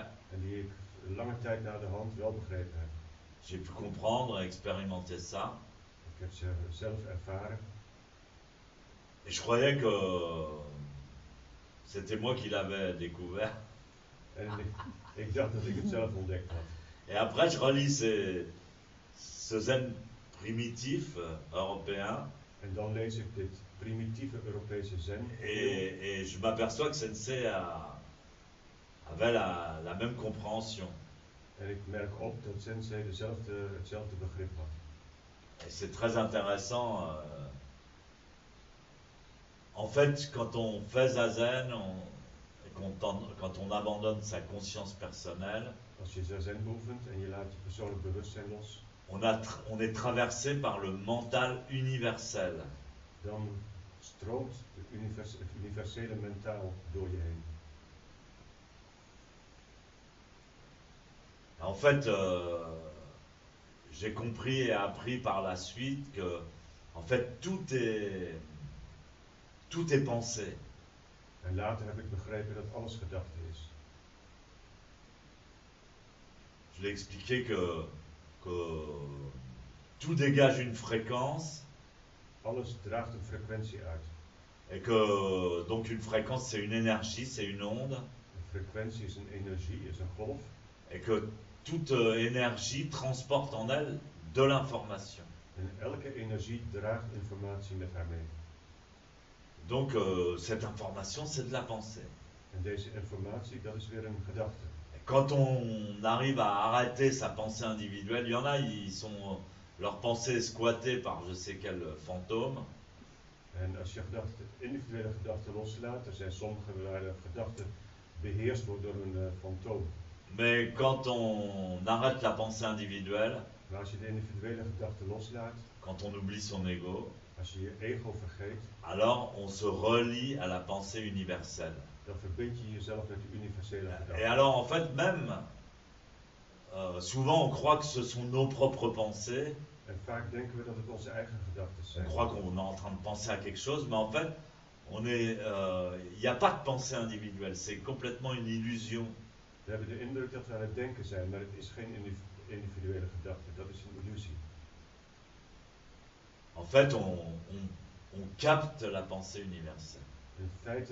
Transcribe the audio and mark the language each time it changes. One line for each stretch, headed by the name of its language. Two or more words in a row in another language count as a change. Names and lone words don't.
Dutch: En die ik lange tijd na de hand wel begrepen heb.
French: J'ai pu comprendre et expérimenter ça.
Dutch: Ik heb ze zelf ervaren.
French: Et je croyais que c'était moi qui l'avais découvert.
Dutch: En ik dacht dat ik het zelf ontdekt had.
French: Et après, je relis ce zen primitif européen.
Dutch: En dan lees ik dit primitieve Europese zen.
French: Et je m'aperçois que Sensei avait la même compréhension.
Dutch: En ik merk op dat Sensei hetzelfde begrip had.
French: Et c'est très intéressant. En fait, quand on fait Zazen, quand on abandonne sa conscience personnelle,
Dutch: Als je zazen beoefent en je laat je persoonlijk bewustzijn los,
French: on est traversé par le mental universel.
Dutch: dan stroomt het universele mentaal door je heen.
French: En fait, j'ai compris et appris par la suite que, en fait, tout est pensé.
Dutch: En later heb ik begrepen dat alles gedachte is.
French: Je l'ai expliqué que tout dégage une fréquence.
Dutch: Alles draagt een frequentie uit.
French: Et que donc une fréquence c'est une énergie, c'est une onde.
Dutch: Een frequentie is een energie, is een golf.
French: Et que toute énergie transporte en elle de l'information.
Dutch: En elke energie draagt informatie met haar mee.
French: Donc cette information c'est de la pensée.
Dutch: En deze informatie, dat is weer een gedachte.
French: Et quand on arrive à arrêter sa pensée individuelle, il y en a, leur pensée est squattée par je sais quel fantôme.
Dutch: En als je individuele gedachten loslaat, er zijn sommige waar de gedachte beheerst wordt door een fantoom.
French: Mais quand on arrête la pensée individuelle,
Dutch: Maar als je de individuele gedachte loslaat,
French: quand on oublie son ego,
Dutch: als je je ego vergeet,
French: alors on se relie à la pensée universelle.
Dutch: dan verbind je jezelf met de universele
French: Et
Dutch: gedachte.
French: alors en fait même, souvent on croit que ce sont nos propres pensées,
Dutch: En vaak denken we dat het onze eigen gedachten
French: on
Dutch: zijn.
French: croit qu'on est en train de penser à quelque chose, mais en fait, il n'y a pas de pensée individuelle, c'est complètement une illusion.
Dutch: We hebben de indruk dat we aan het denken zijn, maar het is geen individuele gedachte, dat is een illusie.
French: En fait, on capte la pensée universelle.